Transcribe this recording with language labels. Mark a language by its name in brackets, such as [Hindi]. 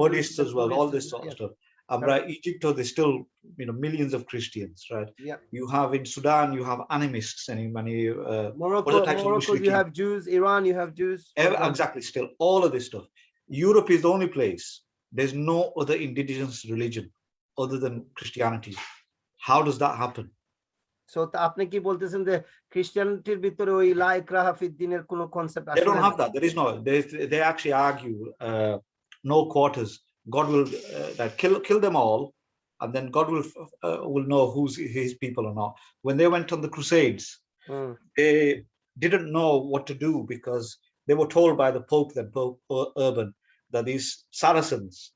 [English] Buddhists as well, all this sort of stuff. Egypt, there's still millions of Christians, right? Yeah. You have in Sudan, you have animists and many Morocco, you have Jews. Iran, you have Jews. Exactly. Still, all of this stuff. Europe is the only place. There's no other indigenous religion other than Christianity. How does that happen? [Bangla] So আপনি কি বলতেছেন যে খ্রিস্টানিটির ভিতরে ওই লা ইকরাহা ফিদ-দ্বীনের কোনো concept আছে? [English] They don't have that. There is no. They actually argue no quarters. God will kill them all, and then God will know who's his people or not. When they went on the Crusades, they didn't know what to do because they were told by the Pope, then Pope Urban, that these Saracens.